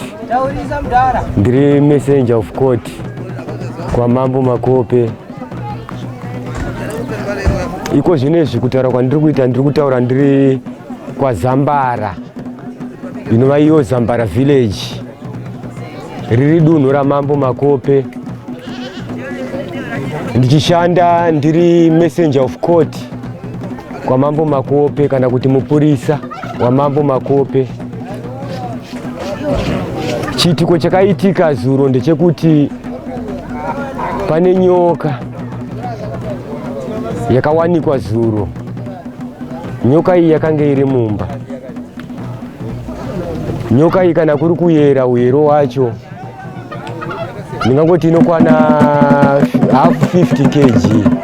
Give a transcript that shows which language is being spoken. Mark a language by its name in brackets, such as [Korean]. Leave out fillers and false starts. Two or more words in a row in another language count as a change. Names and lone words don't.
[Shona] Ndiri [English] messenger of court [Shona] kwa mambo Makope. Iko zvinezvi kutaura kwandiri kuita ndiri kutaura ndiri kwa Zambara. Inova iyo Zambara village. Riri dunhu ramambo Makope. Ndichishanda ndiri [English] messenger of court [Shona] kwa mambo Makope kana kuti mupurisa wa mambo Makope. Chitiko chakaitika zuro ndechekuti pane nyoka yakawanikwa zuro. Nyoka iyi yakanga iri mumba. Nyoka iyi kana kuri kuyera uyero wacho ndingangoti inokwana half 50 kg.